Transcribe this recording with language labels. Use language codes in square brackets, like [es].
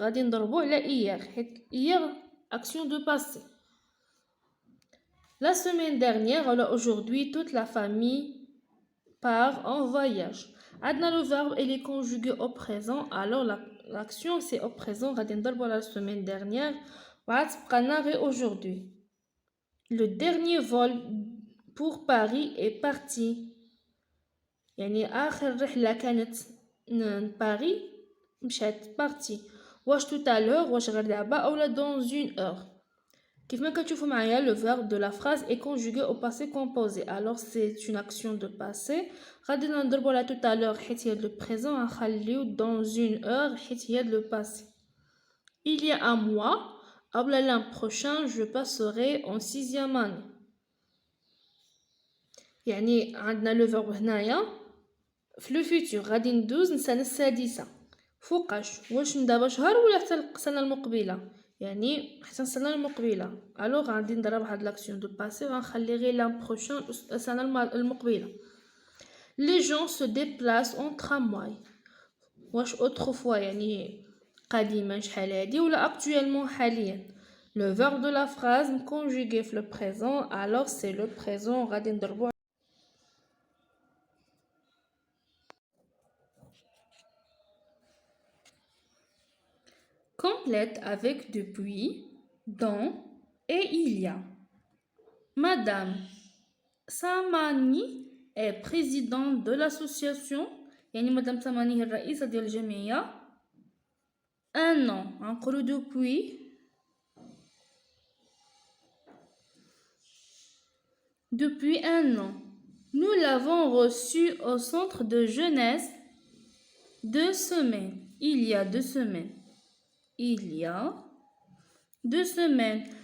[ar] غادي نضربو على [fr] hier [ar] حيت [fr] hier action de passé. La semaine dernière ou aujourd'hui toute la famille part en voyage. [ar] عندنا [fr] le verbe il est conjugué au présent alors l'action c'est au présent. [ar] غادي نضربو على [fr] la semaine dernière [ar] وعاد تبقى لنا غير [fr] aujourd'hui. Le dernier vol pour Paris est parti. [ar] يعني آخر رحلة كانت باريس مشات [fr] parti. [ar] واش [fr] tout à l'heure [ar] واش غير دابا أولا [fr] dans une heure. [ar] كيف ما كتشوفوا معايا [fr] le verbe de la phrase est conjugué au passé composé. Alors c'est une action de passé. [ar] غادي نضربوا على [fr] tout à l'heure [ar] حيت هي [fr] le présent [ar] غنخليو [fr] dans une heure حيت هي le passé. Il y a un mois, l'an prochain je passerai en 6e année. [ar] يعني عندنا [fr] le verbe [ar] هنايا في لو فيتور غادي ندوز للسنة السادسة. فوقاش؟ واش من دابا شهر ولا حتى السنة المقبلة؟ يعني حتى السنة المقبلة. الوغ غادي نضرب هاد لاكسيون دو باسي وغنخلي غير لان بروشان السنة المقبلة. [fr] Les gens se déplacent en tramway. [ar] واش [fr] autrefois [ar] يعني قديما شحال هادي ولا [fr] actuellement [ar] حاليا. [fr] Le verbe de la phrase conjugué [ar] في [fr] le présent alors c'est le présent [ar] غادي نضربو. [fr] Complète avec depuis, dans et il y a. Madame Samani est présidente de l'association. [ar] يعني Madame Samani هي الرئيسة ديال الجمعية. [fr] Un an. [ar] نقولو [fr] depuis. Depuis un an. Nous l'avons reçue au centre de jeunesse 2 semaines. Il y a 2 semaines. Il y a 2 semaines.